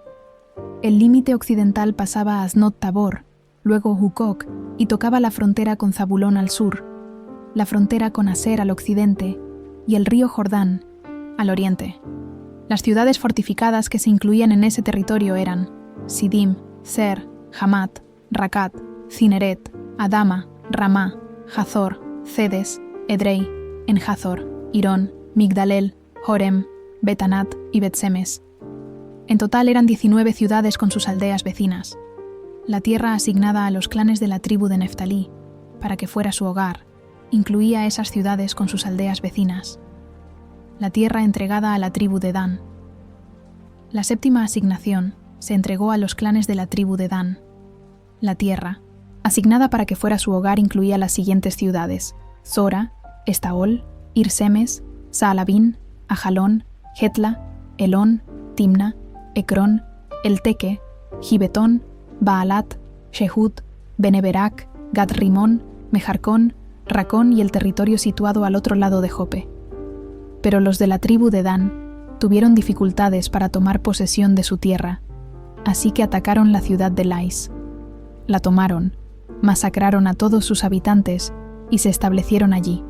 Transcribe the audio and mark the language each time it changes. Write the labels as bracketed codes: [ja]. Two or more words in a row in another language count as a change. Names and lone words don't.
[es] El límite occidental pasaba a Asnot Tabor, luego Hucoc, y tocaba la frontera con Zabulón al sur, la frontera con Aser al occidente, y el río Jordán al oriente. Las ciudades fortificadas que se incluían en ese territorio eran Sidim, Ser, Hamat, Racat, Cineret, Adama, Ramá, Hazor, Cedes, Edrei, En-Hazor, Irón, Migdalel, Horem, Betanat y Bet-Semes. En total eran 19 ciudades con sus aldeas vecinas. La tierra asignada a los clanes de la tribu de Neftalí, para que fuera su hogar, incluía esas ciudades con sus aldeas vecinas. La tierra entregada a la tribu de Dan. La séptima asignación se entregó a los clanes de la tribu de Dan. La tierra, asignada para que fuera su hogar, incluía las siguientes ciudades: Zora, Estaol, Ir-Semes, Saalabín, Ajalón, Getla, Elón, Timna, Ecrón, Elteque, Gibetón, Baalat, Shehut, Beneberac, Gat-Rimón, Mejarcón, Racón y el territorio situado al otro lado de Jope. Pero los de la tribu de Dan tuvieron dificultades para tomar posesión de su tierra, así que atacaron la ciudad de Lais. La tomaron, masacraron a todos sus habitantes y se establecieron allí.